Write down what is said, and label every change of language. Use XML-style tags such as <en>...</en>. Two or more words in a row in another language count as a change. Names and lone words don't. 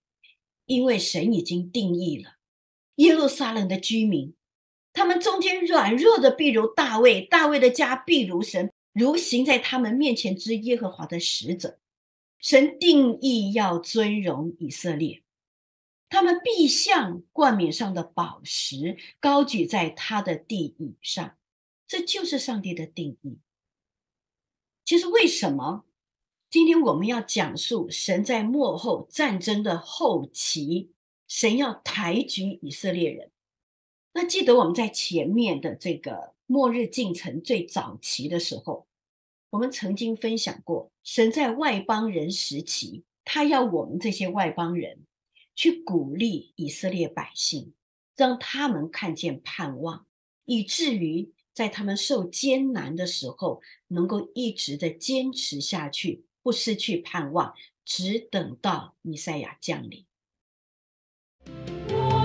<zh>因為神已經定義了耶路撒冷的居民，他們中間軟弱的必如大衛，大衛的家必如神，如行在他們面前之耶和華的使者。神定義要尊榮以色列， 他們必像冠冕上的寶石，高舉在他的地椅上。這就是上帝的定義。其實為什麼今天我們要講述神在末後戰爭的後期，神要抬舉以色列人？那記得我們在前面的這個末日進程最早期的時候，我們曾經分享過，神在外邦人時期，他要我們這些外邦人去鼓勵以色列百姓，讓他們看見盼望，以至於在他們受艱難的時候，能夠一直的堅持下去，不失去盼望，只等到彌賽亞降臨。</zh>